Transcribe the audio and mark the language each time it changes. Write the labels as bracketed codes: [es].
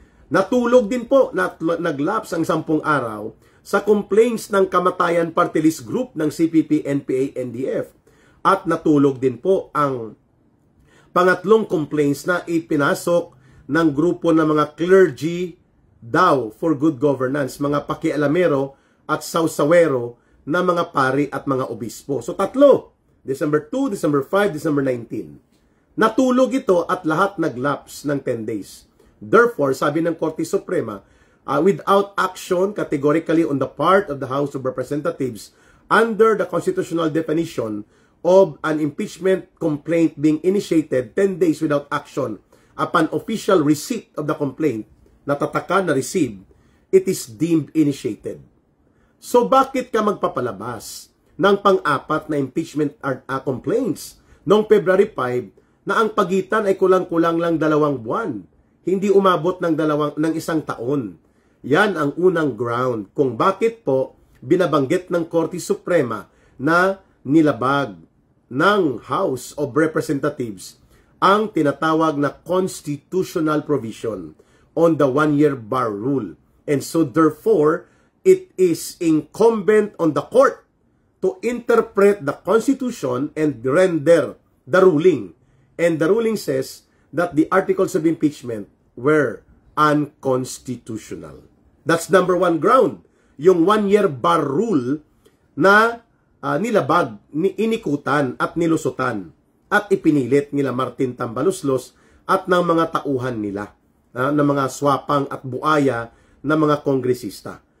[tl] Natulog din po, naglaps ang 10 araw sa complaints ng Kamatayan Party List Group ng CPP, NPA, NDF. At natulog din po ang pangatlong complaints na ipinasok ng grupo ng mga clergy daw [en] for good governance, [tl] mga pakialamero at sausawero na mga pari at mga obispo. So tatlo, December 2, December 5, December 19. Natulog ito at lahat naglaps ng [en] 10 days. Therefore, sabi ng Korte Suprema, without action categorically on the part of the House of Representatives under the constitutional definition of an impeachment complaint being initiated 10 days without action upon official receipt of the complaint, [tl] natatakan na [en] received, it is deemed initiated. [tl] So bakit ka magpapalabas ng pang-apat na impeachment complaints noong February 5 na ang pagitan ay kulang-kulang lang 2 buwan, hindi umabot ng 1 taon? Yan ang unang ground kung bakit po binabanggit ng Korte Suprema na nilabag ng House of Representatives ang tinatawag na [en] constitutional provision on the 1-year bar rule. And so therefore, it is incumbent on the court to interpret the Constitution and render the ruling. And the ruling says that the articles of impeachment were unconstitutional. That's number 1 ground. [tl] Yung [en] 1-year bar rule [tl] na nilabag, inikutan at nilusutan at ipinilit nila Martin Tambaluslos at ng mga tauhan nila, ng mga swapang at buaya na mga kongresista.